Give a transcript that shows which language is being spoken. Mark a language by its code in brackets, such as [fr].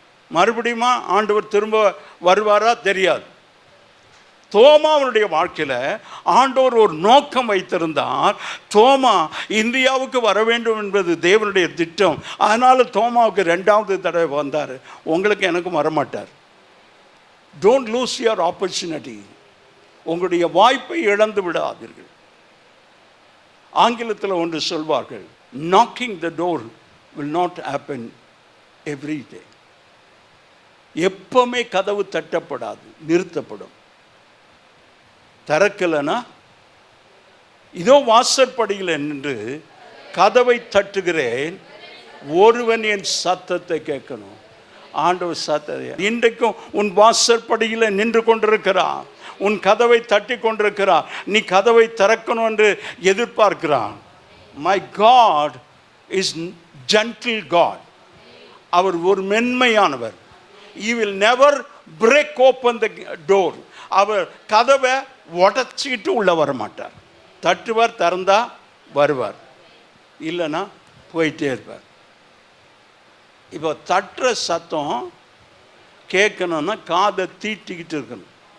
[ta] மறுபடியும் ஆண்டவர் திரும்ப வருவாரா தெரியாது. தோமாவுடைய வாழ்க்கையில் ஆண்டவர் ஒரு நோக்கம் வைத்திருந்தார். தோமா இந்தியாவுக்கு வர வேண்டும் என்பது தேவனுடைய திட்டம். அதனால் தோமாவுக்கு 2வது தடவை வந்தார். உங்களுக்கு எனக்கும் வரமாட்டார். [en] Don't lose your opportunity. [ta] உங்களுடைய வாய்ப்பை இழந்து விடாதீர்கள். ஆங்கிலத்தில் ஒன்று சொல்வார்கள், [en] knocking the door will not happen every day. [ta] எப்பவுமே கதவு தட்டப்படாது, நிறுத்தப்படும். திறக்கலைன்னா இதோ வாசற்படியில் நின்று கதவை தட்டுகிறேன், ஒருவன் என் சத்தத்தை கேட்கணும். ஆண்டவர் சத்தத்தை இன்றைக்கும் உன் வாசற்படியில் நின்று கொண்டிருக்கிறான், உன் கதவை தட்டி கொண்டிருக்கிறான். நீ கதவை திறக்கணும் என்று எதிர்பார்க்கிறான். [en] My God is gentle God. [ta] அவர் ஒரு மென்மையானவர். [en] He will never break open the door. [ta] அவர் கதவை உடச்சிக்கிட்டு உள்ள வர மாட்டார். தட்டுவார், திறந்தா வருவார், இல்லைன்னா போயிட்டே இருப்பார். இப்போ தட்டுற சத்தம் கேட்கணும்னா காதை தீட்டிக்கிட்டு இருக்கணும்.